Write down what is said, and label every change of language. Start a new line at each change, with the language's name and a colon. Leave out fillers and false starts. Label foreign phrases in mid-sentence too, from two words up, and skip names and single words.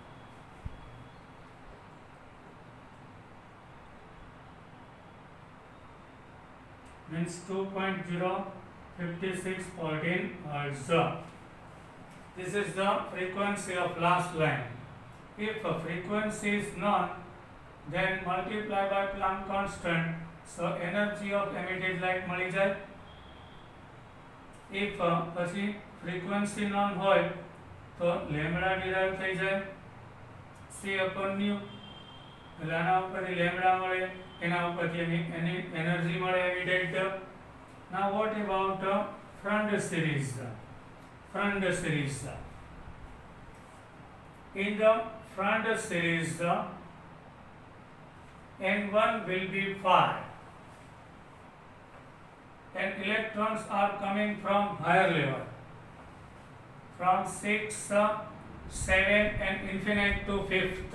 English: Means 2.05614 hertz. This is the frequency of last line. If a frequency is known, then multiply by Planck constant, so energy of emitted light
Gujarati: મળી જાય.
English: If પછી frequency known
Gujarati: હોય તો
English: લેમ્બડા derive
Gujarati: થઈ જાય,
English: c upon nu.
Gujarati: એટલે આના ઉપરથી લેમ્બડા મળે, એના ઉપરથી એની એનર્જી મળે emitted.
English: Now what about front series? Front series. In the front series, n1 will be 5 and electrons are coming from higher level, from 6, 7 and infinite to 5th.